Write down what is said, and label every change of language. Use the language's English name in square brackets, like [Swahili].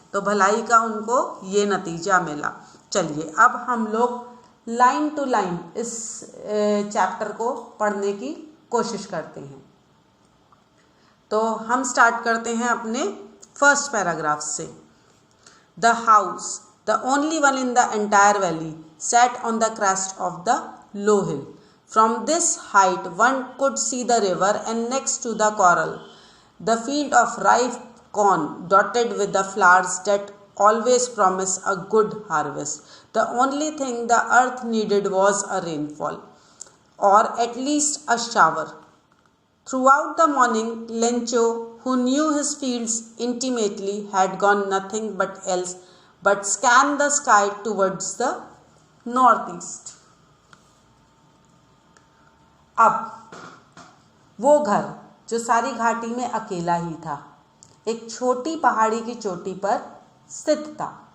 [Hindi] तो भलाई का उनको ये नतीजा मिला। चलिए अब हम लोग लाइन टू लाइन इस चैप्टर को पढ़ने की कोशिश करते हैं। तो हम स्टार्ट करते हैं अपने फर्स्ट पैराग्राफ से। [English] The house, the only one in the entire valley, sat on the crest of the low hill. From this height one could see the river and next to the corral the field of ripe corn dotted with the flowers that always promise a good harvest. The only thing the earth needed was a rainfall, or at least a shower. Throughout the morning, Lencho, who knew his fields intimately, had gone nothing but scan the sky towards the northeast. [Hindi] अब वो घर जो सारी घाटी में अकेला ही था, एक छोटी पहाड़ी की चोटी पर स्थित था।